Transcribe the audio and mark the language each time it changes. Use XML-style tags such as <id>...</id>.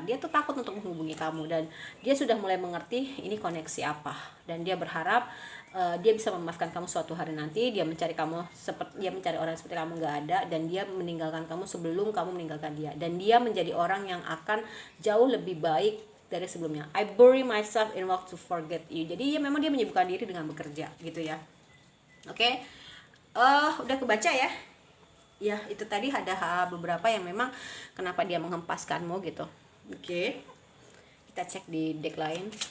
<id>Dia tuh takut untuk menghubungi kamu, dan dia sudah mulai mengerti ini koneksi apa, dan dia berharap dia bisa memaafkan kamu suatu hari nanti. Dia mencari kamu dia mencari orang seperti kamu nggak ada, dan dia meninggalkan kamu sebelum kamu meninggalkan dia, dan dia menjadi orang yang akan jauh lebih baik dari sebelumnya.</id> <en>I bury myself in work to forget you.</en> <id>Jadi ya memang dia menyibukkan diri dengan bekerja gitu ya. Oke. Udah kebaca ya. Ya itu tadi ada beberapa yang memang kenapa dia menghempaskanmu gitu. Oke. Kita cek di deck lain.</id>